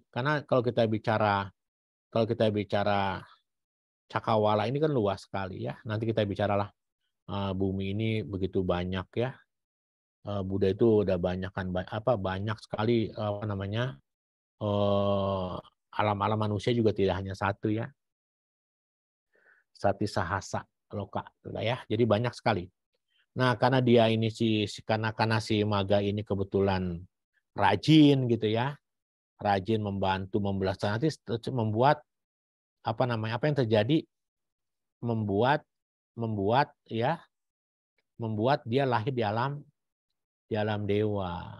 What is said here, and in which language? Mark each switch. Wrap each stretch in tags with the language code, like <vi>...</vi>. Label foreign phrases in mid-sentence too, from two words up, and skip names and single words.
<id>Karena kalau kita bicara cakrawala ini kan luas sekali ya. Nanti kita bicaralah bumi ini begitu banyak ya. Buddha itu udah banyak sekali alam-alam manusia juga tidak hanya satu ya.</id> <pi>Sati sahasa loka</pi> <id>ya. Jadi banyak sekali. Nah, karena dia ini karena si Maga ini kebetulan rajin gitu ya. Rajin membantu membelaskan, nanti membuat apa yang terjadi, membuat dia lahir di alam dewa.</id>